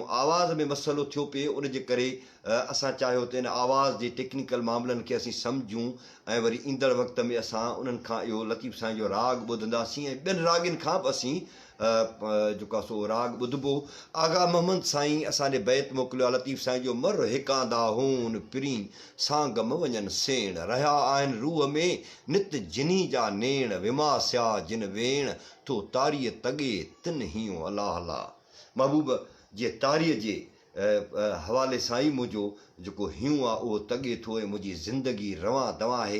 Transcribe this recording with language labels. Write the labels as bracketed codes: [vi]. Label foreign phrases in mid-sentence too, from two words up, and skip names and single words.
[sd] आवाज़ में मसइलो थियो पिए, उनजे करे असां चाहियो त इन आवाज़ जे टेक्निकल मामलनि खे असीं सम्झूं ऐं वरी ईंदड़ वक़्त में असां उन्हनि खां इहो लतीफ़ साईं जो राग ॿुधंदासीं ऐं ॿियनि रागनि खां बि असीं जेको आहे सो राग ॿुधबो। आगा मोहम्मद साईं असांजे बैत मोकिलियो आहे लतीफ़ साईं जो, मर हिकांदा होन पिरी सांगम वञनि सेण, रहिया आहिनि रूह में नित जिनी जा नेण, विमास्या जिन वेण तो तारीअ तॻे तिन हियूं अलाह अलाह। महबूब जे तारीअ जे हवाले सां ई मुंहिंजो जेको हियूं आहे उहो तॻे थो ऐं मुंहिंजी ज़िंदगी रवां दवां आहे।